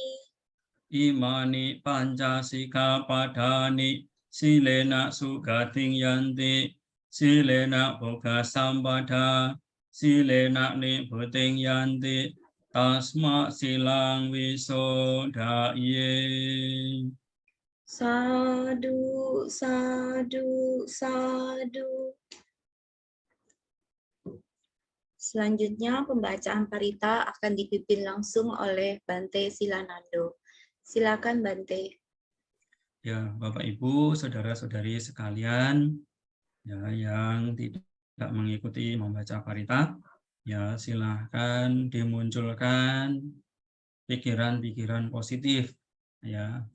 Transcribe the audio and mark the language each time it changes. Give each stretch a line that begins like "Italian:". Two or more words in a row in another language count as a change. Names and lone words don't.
Pali: Imani pancasika padani silena sugating yanti silena boga sampada silena nibuting yanti tasma silang wisodaye. Sadu, sadu, sadu.
Indonesian: Selanjutnya pembacaan parita akan dipimpin langsung oleh Bante Silanando. Silakan Bante. Ya, Bapak Ibu, saudara-saudari sekalian, ya yang tidak mengikuti membaca parita, ya silahkan dimunculkan pikiran-pikiran positif, ya.